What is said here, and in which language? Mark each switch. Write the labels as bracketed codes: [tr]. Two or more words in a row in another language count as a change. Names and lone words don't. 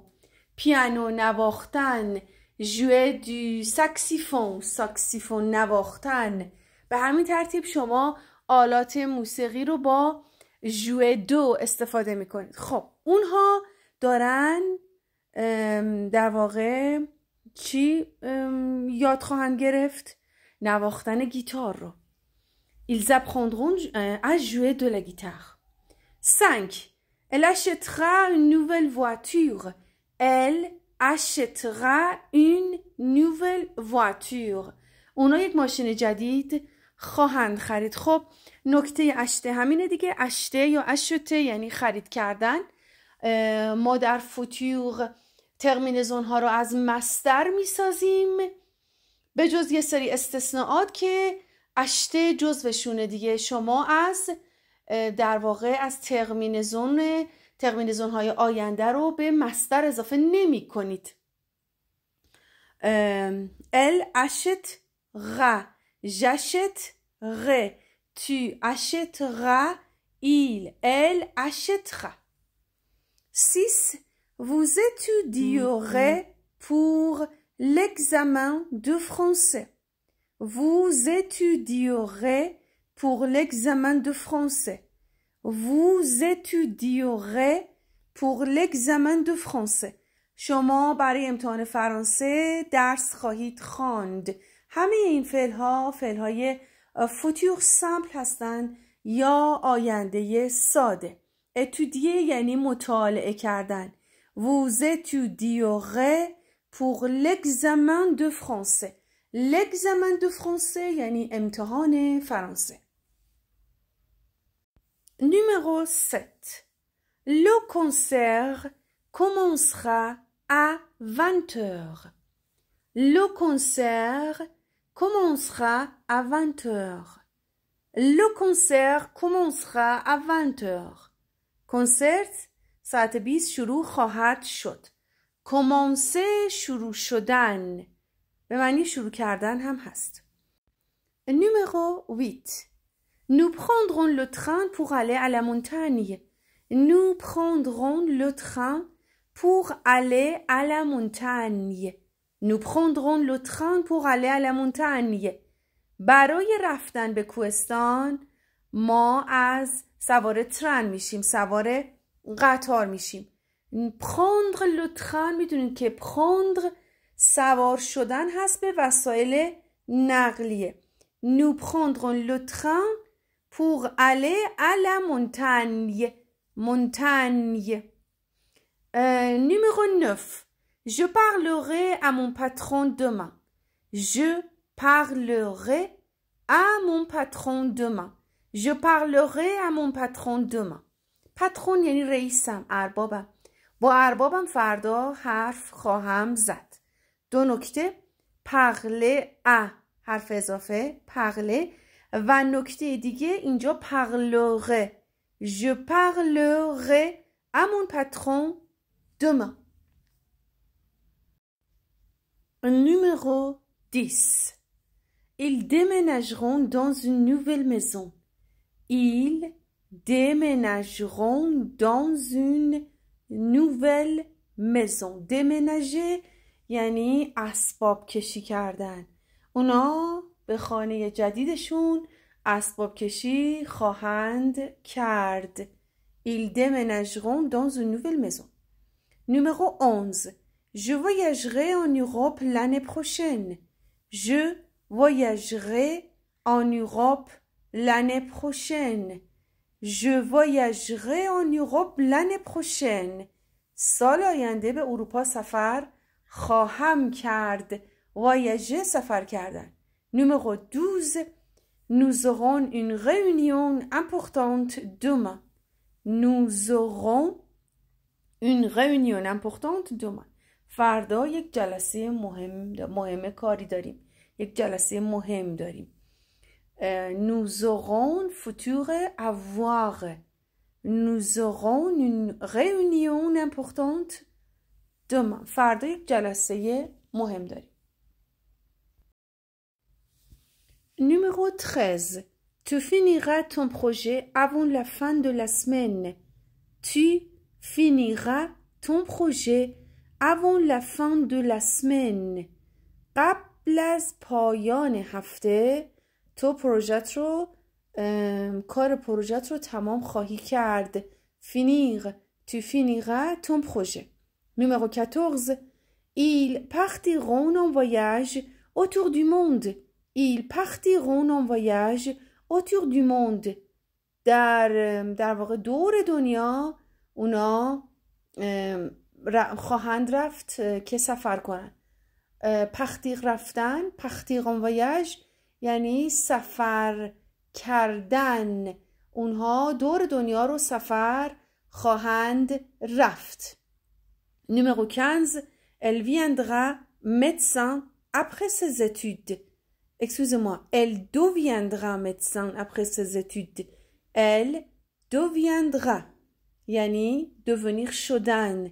[fa] پیانو نواختن [fr] jouer du saxophone. [fa] ساکسیفون نواختن. به همین ترتیب شما آلات موسیقی رو با [fr] jouer de [fa] استفاده میکنید. خب اونها دارن در واقع چی یاد خواهند گرفت؟ نواختن گیتار رو. [fr] Ils apprendront à jouer de la guitare. 5. Elle achètera une nouvelle voiture. Elle achètera une nouvelle voiture. [fa] اونا یک ماشین جدید خواهند خرید. خب نکته اشته همینه دیگه. اشته یا اشته یعنی خرید کردن. ما در [fr] futur terminaisons [fa] ها رو از مصدر می سازیم به جز یه سری استثناءات که اشته جزوشونه دیگه. شما از در واقع از ترمینزون های آینده رو به مصدر اضافه نمی کنید. [fr] Elle achètera. J'achèterai. Tu achèteras. Il, elle achètera. 6. Vous étudierez pour l'examen de français. Vous étudierez pour l'examen de français. Vous étudierez pour l'examen de français. [fa] شما برای امتحان فرانسه درس خواهید خواند. همه این فعل‌های [fr] futur simple [fa] هستند یا آینده ساده. اتودیه یعنی مطالعه کردن. [fr] Vous étudierez pour l'examen de français. L'examen de français [fa] یعنی امتحان فرانسه. [fr] Numéro 7. Le concert commencera à 20 heures. Le concert commencera à 20 heures. Le concert commencera à 20 heures. [fa] کنسرت ساعت 20 شروع خواهد شد. commencer شروع شدن به معنی شروع کردن هم هست. [fr] Numéro 8. Nous prendrons le train pour aller à la montagne. Nous prendrons le train pour aller à la montagne. Nous prendrons le train pour aller à la montagne. [fa] برای رفتن به کوهستان ما از سوار ترن میشیم، سوار قطار میشیم. [fr] prendre le train [fa] میدونید که prendre سوار شدن هست به وسایل نقلیه. [fr] Nous prendrons le train pour aller à la montagne. Montagne. Numéro 9. Je parlerai à mon patron demain. Je parlerai à mon patron demain. Je parlerai à mon patron demain. [fa] پاترون یعنی رئیسم، اربابم. با اربابم فردا حرف خواهم زد. دو نکته [fr] parler à [fa] حرف اضافه parler و نکته دیگه اینجا parlerai. [fr] Je parlerai à mon patron demain. Numéro 10. Ils déménageront dans une nouvelle maison. Ils déménageront dans une nouvelle maison. [fa] Déménager یعنی اسباب کشی کردن. اونا به خانه جدیدشون اسباب کشی خواهند کرد. [fr] Ils déménageront dans une nouvelle maison. Numéro 11. Je voyagerai en Europe l'année prochaine. Je voyagerai en Europe l'année prochaine. Je voyagerai en Europe l'année prochaine. [fa] سال آینده به اروپا سفر خواهم کرد. voyager سفر کردن. [fr] Numéro 12. Nous aurons une réunion importante demain. Nous aurons une réunion importante demain. [fa] فردا یک جلسه مهم کاری داریم. یک جلسه مهم داریم. [fr] Nous aurons futur avoir. Nous aurons une réunion importante demain. [fa] فردا یک جلسه مهم داریم. [fr] Numéro 13. Tu finiras ton projet avant la fin de la semaine. Tu finiras ton projet avant la fin de la semaine. [fa] قبل از پایان هفته تو کار پروژت رو تمام خواهی کرد. [fr] finir. Tu finiras ton projet. Numéro 14. Ils partiront en voyage autour du monde. Ils partiront en voyage autour du monde. [fa] در واقع دور دنیا اونا خواهند رفت که سفر کنن. partir رفتن. [fr] partir en voyage [fa] یعنی سفر کردن. اونها دور دنیا رو سفر خواهند رفت. [fr] Numéro 15. Elle viendra médecin après ses études. Excusez-moi, elle deviendra médecin après ses études. Elle deviendra یعنی devenir شدن.